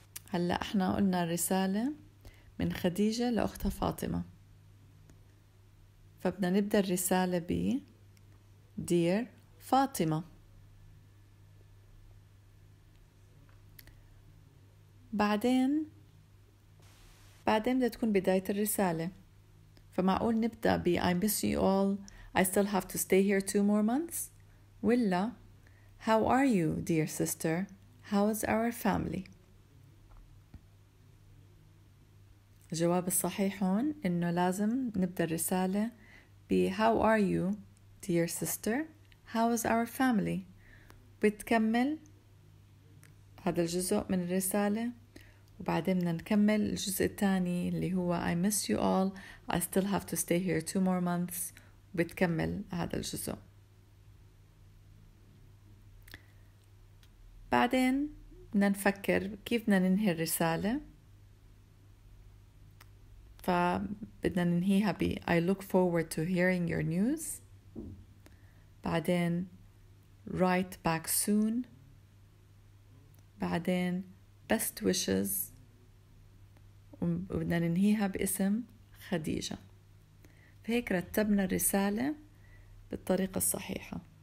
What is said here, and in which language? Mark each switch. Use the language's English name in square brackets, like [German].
[Arabic] هلأ احنا قلنا الرسالة من خديجة لأختها فاطمة، فبدنا نبدأ الرسالة ب Dear فاطمة. بعدين بدها تكون بداية الرسالة، فمعقول نبدأ ب [English] I miss you all, I still have to stay here 2 more months، ولا How are you, dear sister? How is our family? [Arabic] الجواب الصحيح هون إنه لازم نبدأ الرسالة ب [English] How are you, dear sister? How is our family? [Arabic] بتكمل هذا الجزء من الرسالة، وبعدين بدنا نكمل الجزء الثاني اللي هو [English] I miss you all, I still have to stay here 2 more months، [Arabic] وبتكمل هذا الجزء. بعدين بدنا نفكر كيف بدنا ننهي الرسالة. فبدنا ننهيها ب [English] I look forward to hearing your news. بعدين write back soon. بعدين best wishes. [Arabic] وبدنا ننهيها باسم خديجة. فهيك رتبنا الرسالة بالطريقة الصحيحة.